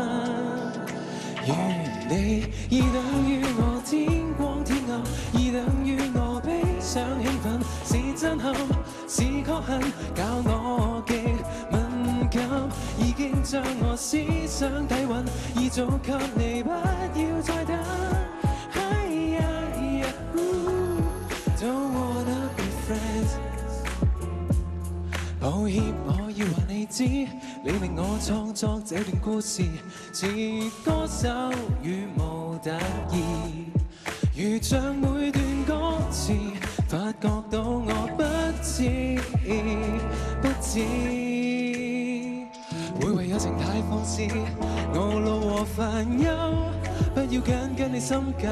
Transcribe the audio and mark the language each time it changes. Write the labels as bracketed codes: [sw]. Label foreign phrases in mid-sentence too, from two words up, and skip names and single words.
[yue] 如你已等於我天光天暗，已等於我悲傷興奮，是震撼是確幸，教我極敏感，已經將我思想底蘊，已早給你，不要再等。 [en] Don't wanna be friends。 [yue] 抱歉，我要話你知，你令我創作這段故事，似歌手羽無特異，如像每段歌詞，發覺到我不知，會為友情太放肆，懊惱和煩憂，不要緊你深究。